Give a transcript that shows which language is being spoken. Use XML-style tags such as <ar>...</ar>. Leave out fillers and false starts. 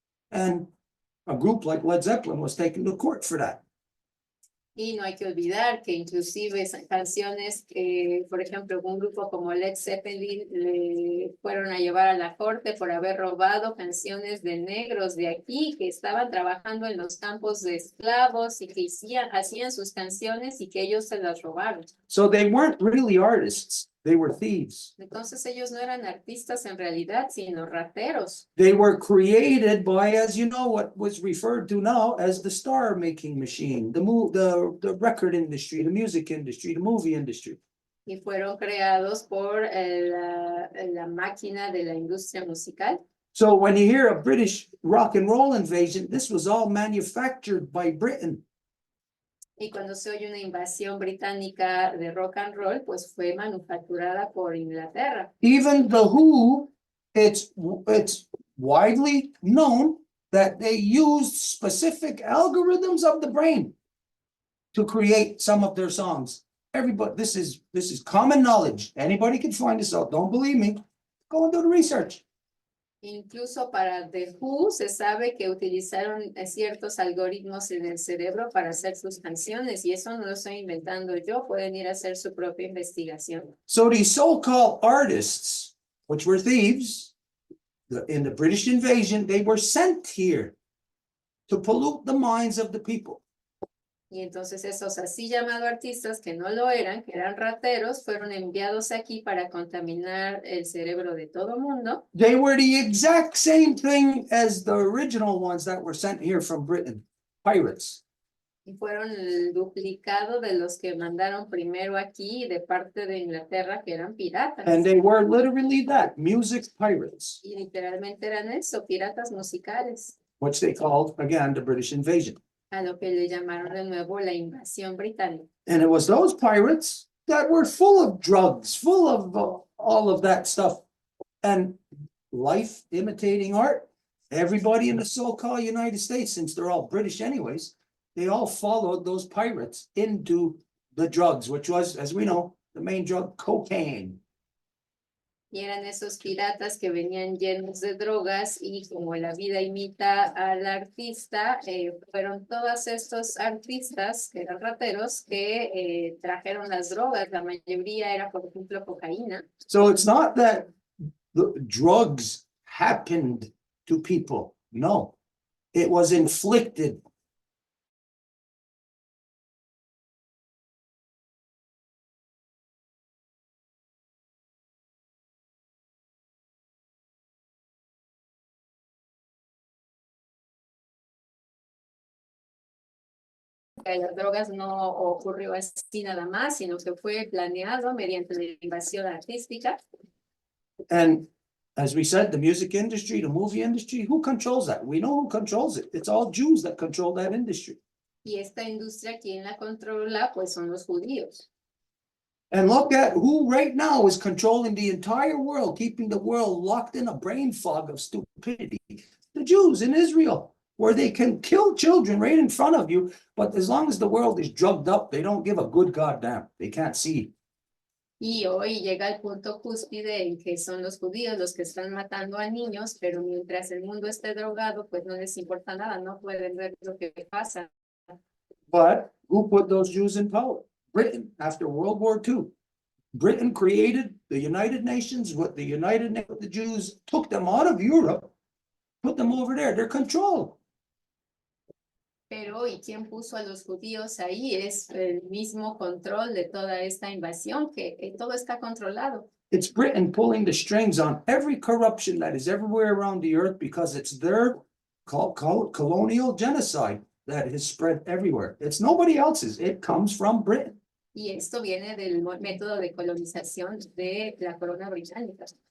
<en>And a group like Led Zeppelin was taken to court for that.</en> <es>Y no hay que olvidar que inclusive esas canciones, por ejemplo, un grupo como Led Zeppelin le fueron a llevar a la corte por haber robado canciones de negros de aquí que estaban trabajando en los campos de esclavos y que hacían sus canciones y que ellos se las robaron.</es> <en>So they weren't really artists, they were thieves.</en> <es>Entonces ellos no eran artistas en realidad, sino rateros.</es> <en>They were created by, as you know, what was referred to now as the star-making machine, the record industry, the music industry, the movie industry.</en> <es>Y fueron creados por la máquina de la industria musical.</es> <en>So when you hear a British rock and roll invasion, this was all manufactured by Britain.</en> <es>Y cuando se oye una invasión británica de rock and roll, pues fue manufacturada por Inglaterra.</es> <en>Even the Who, it's widely known that they used specific algorithms of the brain to create some of their songs. Everybody, this is common knowledge. Anybody can find this out. Don't believe me. Go and do the research.</en> <es>Incluso para The Who se sabe que utilizaron ciertos algoritmos en el cerebro para hacer sus canciones, y eso no lo estoy inventando yo, pueden ir a hacer su propia investigación.</es> <en>So these so-called artists, which were thieves, in the British invasion, they were sent here to pollute the minds of the people.</en> <es>Y entonces esos así llamados artistas que no lo eran, que eran rateros, fueron enviados aquí para contaminar el cerebro de todo mundo.</es> <en>They were the exact same thing as the original ones that were sent here from Britain, pirates.</en> <es>Y fueron el duplicado de los que mandaron primero aquí de parte de Inglaterra, que eran piratas.</es> <en>And they were literally that, music pirates,</en> <es>Y literalmente eran eso, piratas musicales,</es> <en>which they called, again, the British invasion.</en> <es>a lo que le llamaron de nuevo la invasión británica.</es> <en>And it was those pirates that were full of drugs, full of all of that stuff. And life imitating art, everybody in the so-called United States, since they're all British anyways, they all followed those pirates into the drugs, which was, as we know, the main drug, cocaine.</en> <es>Y eran esos piratas que venían llenos de drogas, y como la vida imita al artista, fueron todos estos artistas que eran rateros que trajeron las drogas. La mayoría era, por ejemplo, cocaína.</es> <en>So it's not that the drugs happened to people. No, it was inflicted</en> <es>de las drogas no ocurrió así nada más, sino que fue planeado mediante la invasión artística.</es> <en>And as we said, the music industry, the movie industry, who controls that? We know who controls it. It's all Jews that control that industry.</en> <es>Y esta industria, ¿quién la controla? Pues son los judíos.</es> <en>And look at who right now is controlling the entire world, keeping the world locked in a brain fog of stupidity. The Jews in Israel, where they can kill children right in front of you, but as long as the world is drugged up, they don't give a good goddamn. They can't see.</en> <es>Y hoy llega el punto cúspide en que son los judíos los que están matando a niños, pero mientras el mundo esté drogado, pues no les importa nada, no pueden ver lo que pasa.</es> <en>But who put those Jews in power? Britain, after World War II. Britain created the United Nations, the Jews took them out of Europe, put them over there. They're controlled.</en> <es>Pero ¿y quién puso a los judíos ahí? Es el mismo control de toda esta invasión, que todo está controlado.</es> <en>It's Britain pulling the strings on every corruption that is everywhere around the earth because it's their colonial genocide that is spread everywhere. It's nobody else's. It comes from Britain.</en> <es>Y esto viene del método de colonización de la corona británica.</es>